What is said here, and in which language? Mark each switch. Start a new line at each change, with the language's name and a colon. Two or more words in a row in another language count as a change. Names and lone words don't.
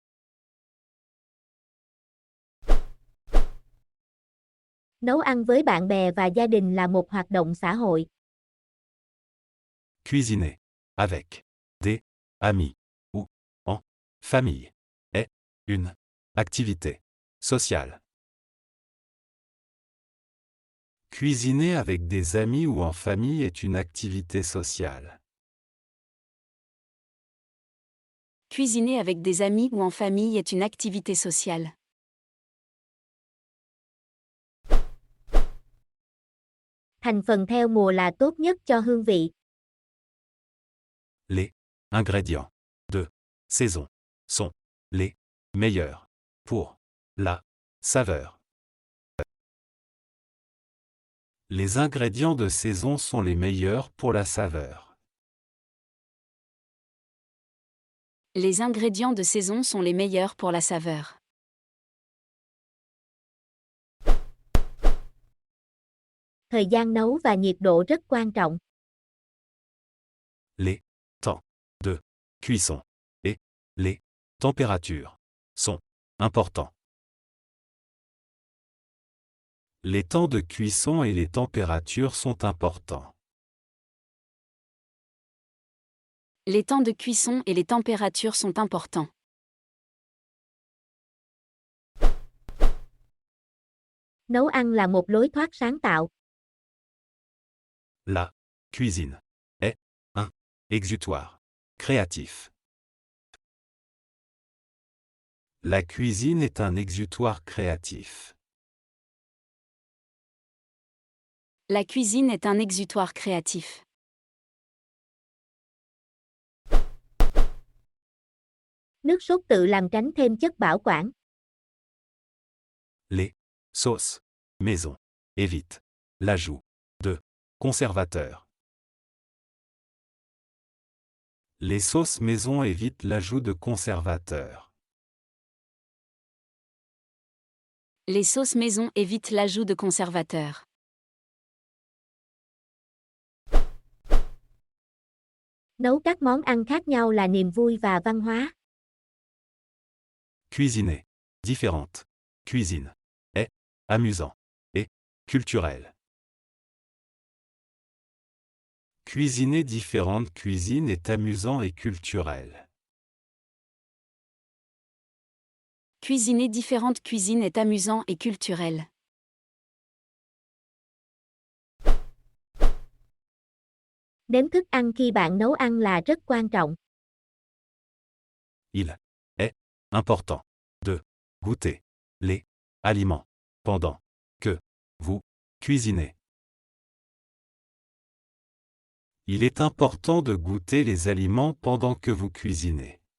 Vietnamese: Nấu ăn với bạn bè và gia đình là một hoạt động xã hội.
French: Cuisiner avec des amis ou en famille est une activité sociale. Cuisiner avec des amis ou en famille est une activité sociale. Cuisiner avec des amis ou en famille est une activité sociale.
Vietnamese: Thành phần theo mùa là tốt nhất cho hương vị.
French: Les ingrédients de saison sont les meilleurs pour la saveur. Les ingrédients de saison sont les meilleurs pour la saveur. Les ingrédients de saison sont les meilleurs pour la saveur.
Vietnamese: Thời gian nấu và nhiệt độ rất quan trọng.
French: Les temps de cuisson et les températures sont importants. Les temps de cuisson et les températures sont importants. Les temps de cuisson et les températures sont importants.
Vietnamese: Nấu ăn là một lối thoát sáng tạo.
French: La cuisine est un exutoire créatif. La cuisine est un exutoire créatif. La cuisine est un exutoire créatif.
Vietnamese: Nước sốt tự làm tránh thêm chất bảo quản.
French: Les sauces maison évitent l'ajout de conservateurs. Les sauces maison évitent l'ajout de conservateurs. Les sauces maison évitent l'ajout de conservateurs.
Vietnamese: Nấu các món ăn khác nhau là niềm vui và văn hóa.
French: Cuisiner différentes cuisines est amusant et culturel. Cuisiner différentes cuisines est amusant et culturel. Cuisiner différentes cuisines est amusant et culturel.
Vietnamese: Đếm thức ăn khi bạn nấu ăn là rất quan trọng.
French: Il est important de goûter les aliments pendant que vous cuisinez. Il est important de goûter les aliments pendant que vous cuisinez.